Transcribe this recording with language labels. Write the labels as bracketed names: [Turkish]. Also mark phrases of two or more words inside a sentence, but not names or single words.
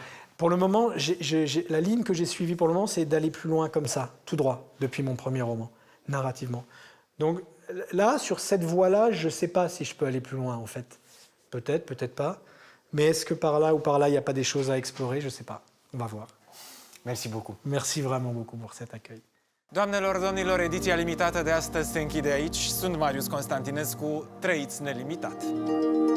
[French] Pour le moment, la ligne que j'ai suivie pour le moment, c'est d'aller plus loin comme ça, tout droit, depuis mon premier roman, narrativement. Donc là, sur cette voie-là, je ne sais pas si je peux aller plus loin, en fait. Peut-être, peut-être pas. Mais est-ce que par là ou par là, il n'y a pas des choses à explorer? Je ne sais pas. On va voir. Merci beaucoup. Merci vraiment beaucoup pour cet accueil. [Romanian] Doamnelor, domnilor, ediția limitată de astăzi se închide aici. Sunt Marius Constantinescu, trăiți nelimitat.